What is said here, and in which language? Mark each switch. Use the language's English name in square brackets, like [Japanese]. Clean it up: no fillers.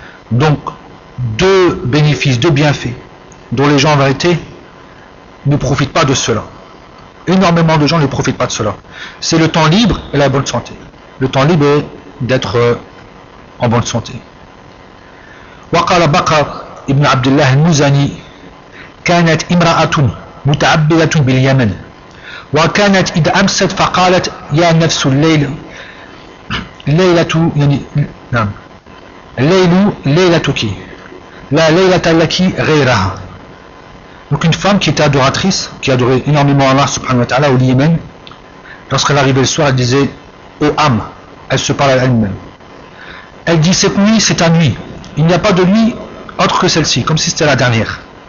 [French] Donc deux bénéfices, deux bienfaits dont les gens en vérité ne profitent pas de cela. Énormément de gens ne profitent pas de cela. C'est le temps libre et la bonne santé. Le temps libre est d'être en bonne santé. [Arabic] Wa qala Bakr Ibn Abdullah al-Muzani كانت امرأة متعبدة باليمن وكانت إذا أمست فقالت يا نفس الليل ليلة يعني نعم الليل ليلتك لا ليلة لك غيرها. [French] Donc une femme qui était adoratrice, qui adorait énormément Allah subhanahu wa ta'ala au Yémen, lorsqu'elle arrivait le soir, elle disait ô âme, elle se parlait elle-même, elle dit cette nuit c'est ta nuit, il n'y a pas de nuit autre que celle-ci, comme si c'était la dernière.